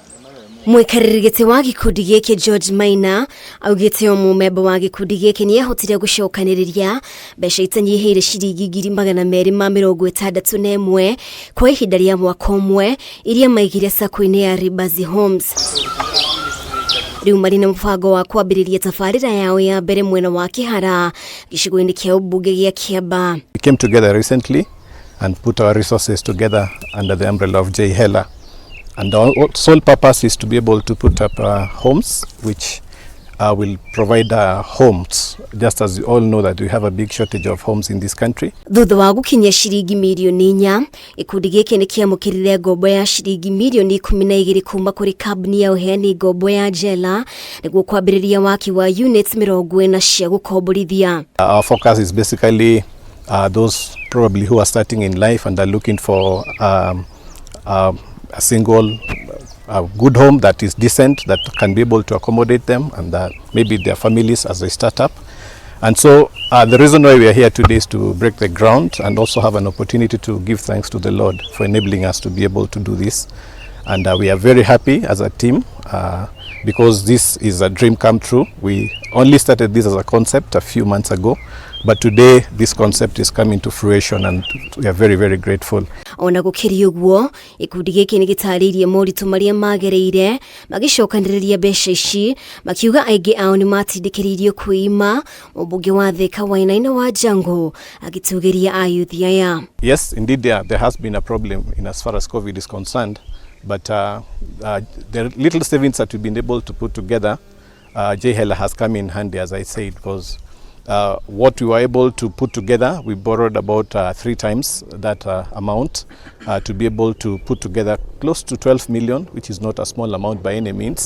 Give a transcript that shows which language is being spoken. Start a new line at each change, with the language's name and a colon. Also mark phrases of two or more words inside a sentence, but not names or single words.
Kikuyu: Mwikarĩri wa Gikundi giki George Maina augite omumemba wa Gikundi giki ni ahotire gucokaniriria mbeca itanyihire ciringi 261 kwa ihinda rĩa mwaka ũmwe iria maigire sako-ini ya Ribazi Homes. Riu marina mubango wa kwambiriria tabarira yao ya mbere mwena wa Kihara gicigo-ini kia ubunge gia Kiambu.
English: We came together recently and put our resources together under the umbrella of J. Heller. And our sole purpose is to be able to put up homes which will provide homes, just as you all know that we have a big shortage of homes in this country.
Kikuyu: Thutha wa gukinya ciringi mirioni 4, ikundi giki ni kiamukirire ngombo ya ciringi mirioni 12 kuuma kuri kambuni ya uheani ngombo ya Jela niguo kwambiriria waki wa units 40 cia gukomborithia.
English: Our focus is basically those probably who are starting in life and are looking for a single good home that is decent, that can be able to accommodate them and maybe their families as they start up. And so the reason why we are here today is to break the ground and also have an opportunity to give thanks to the Lord for enabling us to be able to do this. And we are very happy as a team because this is a dream come true. We only started this as a concept a few months ago, but today this concept is coming to fruition and we are very, very grateful.
Kikuyu: Ona gukiri uguo ikundi giki ni gitaririe moritu maria magereire magicokaniriria mbeca ici makiuga aingi ao ni matindikiririo kuima mubunge wa Thika wainaina wa Jango agitugiria ayuthi aya.
English: Yes, indeed there has been a problem in as far as COVID is concerned, but the little savings that we've been able to put together, J. Heller has come in handy, as I said, because what we were able to put together, we borrowed about 3 times that amount to be able to put together close to 12 million, which is not a small amount by any means.